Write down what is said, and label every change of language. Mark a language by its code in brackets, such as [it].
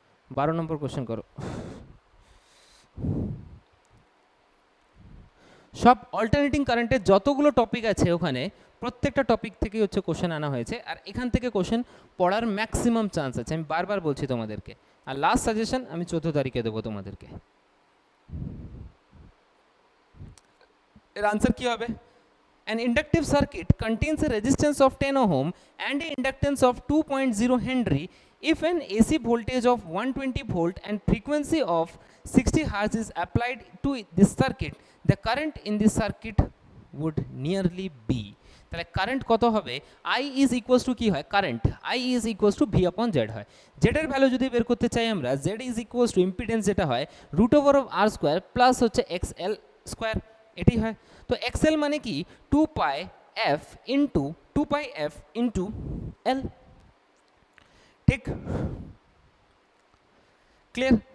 [bn] 12 নম্বর question করো, সব alternating কারেন্টের যতগুলো টপিক আছে ওখানে প্রত্যেকটা টপিক থেকেই হচ্ছে কোশ্চেন আনা হয়েছে, আর এখান থেকে কোশ্চেন পড়ার ম্যাক্সিমাম চান্স আছে, আমি বারবার বলছি তোমাদেরকে, আর লাস্ট সাজেশন আমি 14 তারিখে দেবো তোমাদেরকে। এর আনসার কি হবে, [en] an inductive circuit contains a resistance of 10 ohm and a inductance of 2.0 Henry. If an AC voltage of 120 volt and frequency of 60 Hz is applied to this circuit, the current in this circuit would nearly be. [bn] তাহলে current কত হবে, I is equals to কি হয়, current I is equals to V আপন Z হয়। জেডের value যদি বের করতে চাই আমরা, Z is equals to impedance যেটা হয় root over of আর square plus হচ্ছে এক্স এল স্কোয়ার, এটি হয়। তো এক্স এল মানে কি, 2 পাই এফ ইন্টু 2 পাই এফ ইন্টু এল, ঠিক ক্লিয়ার।